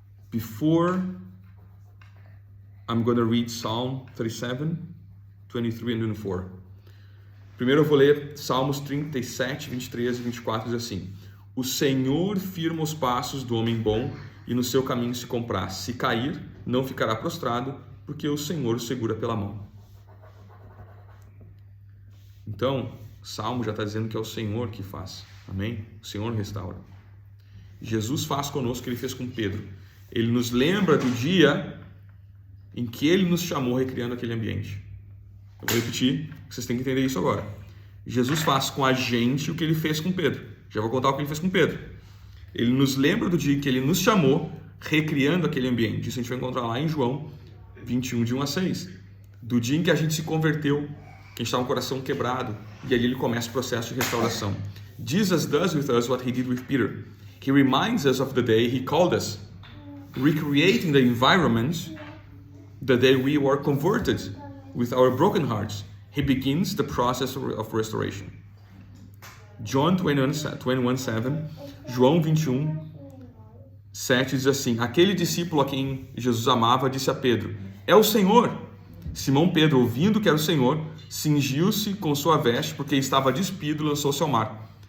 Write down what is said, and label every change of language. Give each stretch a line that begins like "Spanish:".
English: Before, I'm going to read Psalm 37, 23 and 24.
Portuguese: Primeiro eu vou ler Salmos 37, 23 e 24, diz assim: O Senhor firma os passos do homem bom e no seu caminho se compraz. Se cair, não ficará prostrado, porque o Senhor o segura pela mão. Então, o Salmo já está dizendo que é o Senhor que faz. Amém? O Senhor restaura. Jesus faz conosco o que ele fez com Pedro. Ele nos lembra do dia em que ele nos chamou recriando aquele ambiente. Eu vou repetir, vocês têm que entender isso agora. Jesus faz com a gente o que ele fez com Pedro. Já vou contar o que ele fez com Pedro. Ele nos lembra do dia em que ele nos chamou recriando aquele ambiente. Isso a gente vai encontrar lá em João 21, de 1 a 6. Do dia em que a gente se converteu, que a gente estava com o coração quebrado, e ali ele começa o processo de restauração.
English: Jesus does with us what he did with Peter. He reminds us of the day he called us, recreating the environment the day we were converted with our broken hearts. He begins the process of restoration.
Portuguese: John 21:7, João 21:7 diz assim: Aquele discípulo a quem Jesus amava disse a Pedro: É o Senhor. Simão Pedro, ouvindo que era o Senhor, cingiu-se com sua veste, porque estava despido, e lançou-se ao mar.